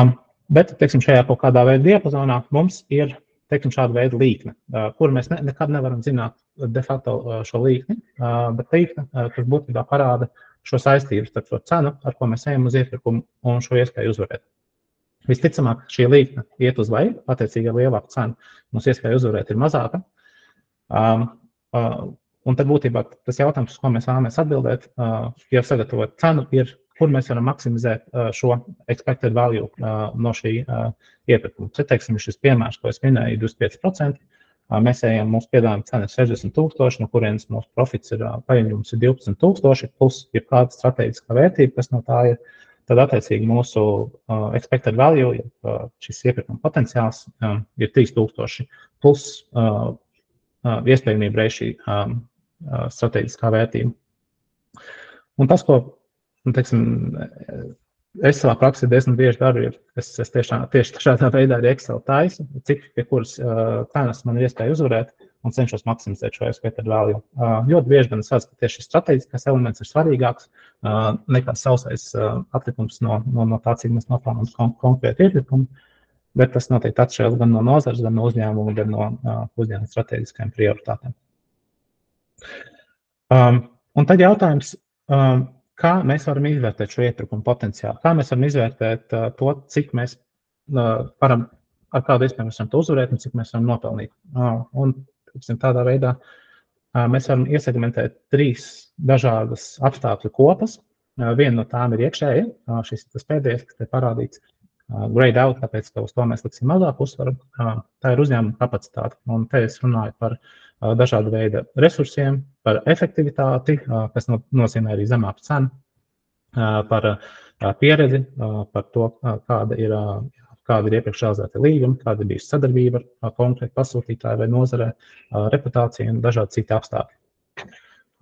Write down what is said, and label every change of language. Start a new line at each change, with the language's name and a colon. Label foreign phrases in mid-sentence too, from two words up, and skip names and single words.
Latvian: Bet, teiksim, šajā kaut kādā veida diapazonā mums ir, teiksim, šāda veida līkne, kur mēs nekad nevaram zināt de facto šo līkni, bet līkne, kas būtībā parāda šo saistību starp šo cenu, ar ko mēs ejam uz iepirkumu un šo iespēju uzvarēt. Visticamāk, šī līkne iet uz leju, attiecīgi ar lielāku cenu, mums iespēja uzvarēt ir mazāka. Un tad būtībā tas jautājums, uz ko mēs vēlamies atbildēt, jau sagatavot cenu, ir, kur mēs varam maksimizēt šo
English: expected value
Latvian: no šī iepirkuma. Te, teiksim, šis piemērs, ko es minēju, 25%. Mēs ejam, mūsu piedāvājuma cena ir 60,000, no kurienes mūsu profits ir paņemums ir 12,000, plus ir kāda strateģiskā vērtība, kas no tā ir. Tad, attiecīgi, mūsu
English: expected value,
Latvian: šis iepirkuma potenciāls ir 3,000 plus iespējamība reiz šī strateģiskā vērtība. Un tas, ko, teiksim, es savā praksē diezgan bieži daru, ir, es tieši šādā veidā arī Excel taisu, cik pie kuras cenas man ir iespēja uzvarēt un cenšos maksimizēt šo
English: expected value.
Latvian: Ļoti bieži gan es redzu, ka tieši šis strateģiskais elements ir svarīgāks nekā sausais atlikums no tā, cik mēs nopelnām konkrētu iepirkumu, bet tas noteikti atšķiras gan no nozares, gan no uzņēmuma, gan no uzņēmuma strateģiskajām prioritātēm. Un tad jautājums, kā mēs varam izvērtēt šo iepirkumu potenciālu? Kā mēs varam izvērtēt to, cik mēs varam, ar kādu iespēju mēs varam to uzvarēt un cik mēs varam nopelnīt? Un tādā veidā mēs varam iesegmentēt 3 dažādas apstākļu kopas. Viena no tām ir iekšēja, šis ir tas pēdējais, kas te parādīts,
English: grade out,
Latvian: tāpēc, ka uz to mēs liksim mazāk uzsvaru. Tā ir uzņēmuma kapacitāte, un te es runāju par dažādu veidu resursiem, par efektivitāti, kas nozīmē arī zemāku cenu, par pieredzi, par to, kāda ir iepriekš realizēta līguma, kāda ir bijusi sadarbība ar konkrētu pasūtītāju vai nozarē, reputācija un dažādi citi apstākļi.